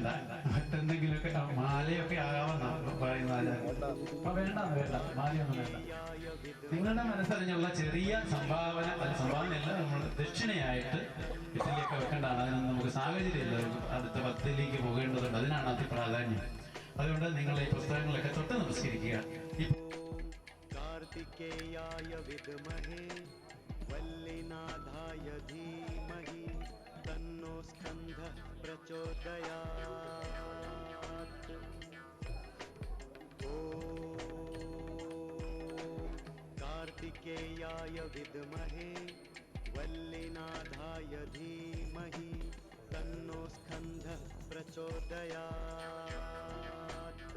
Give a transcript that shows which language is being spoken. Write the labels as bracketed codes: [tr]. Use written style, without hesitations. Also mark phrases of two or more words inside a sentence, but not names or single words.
[ml] മറ്റെന്തെങ്കിലുമൊക്കെ മാലയൊക്കെ ആകാമെന്ന പറയുന്ന വേണ്ട, മാലയൊന്നും വേണ്ട. നിങ്ങളുടെ മനസ്സറിഞ്ഞുള്ള ചെറിയ സംഭാവന, അത് സംഭാവനയല്ല, നമ്മൾ ദക്ഷിണയായിട്ട് ഇറ്റലിയൊക്കെ വെക്കേണ്ടതാണ്. അതിനൊന്നും നമുക്ക് സാഹചര്യമില്ല. അടുത്ത പത്തിലേക്ക് പോകേണ്ടതുണ്ട്. അതിനാണ് അതി പ്രാധാന്യം. അതുകൊണ്ട് നിങ്ങൾ ഈ പുസ്തകങ്ങളൊക്കെ തൊട്ട് നമസ്കരിക്കുക. [sa] कार्तिकेयाय विद्महे वल्लीनाथाय धीमहि तन्नो स्कन्धः प्रचोदयात्। ॐ कार्तिकेयाय विद्महे वल्लीनाथाय धीमहि तन्नो स्कन्धः प्रचोदयात्।